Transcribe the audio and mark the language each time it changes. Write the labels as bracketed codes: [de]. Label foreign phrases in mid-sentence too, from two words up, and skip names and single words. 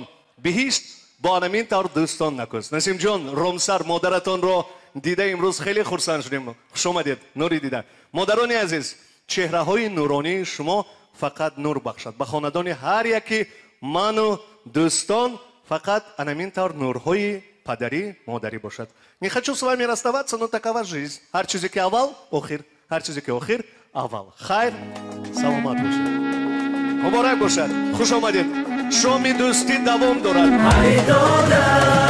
[tg] биҳишт бо анамин тавр дӯстон накуст насимҷон ромсар модаратонро дида имрӯз хеле хурсанд шудем хуш омадед нури дида модарони азиз чеҳраҳои нуронии шумо фақат нур бахшад ба хонадони ҳар яки ману дӯстон фақат анамин тавр нурҳои падарӣ модарӣ бошад [ru] не хочу с вами расставаться но такова жизнь [tg] ҳар чизе ки аввал охир ҳар чизе ки охир аввал хайр саломат бошед муборак бошад хуш омадед шоми дӯстӣ давом дорад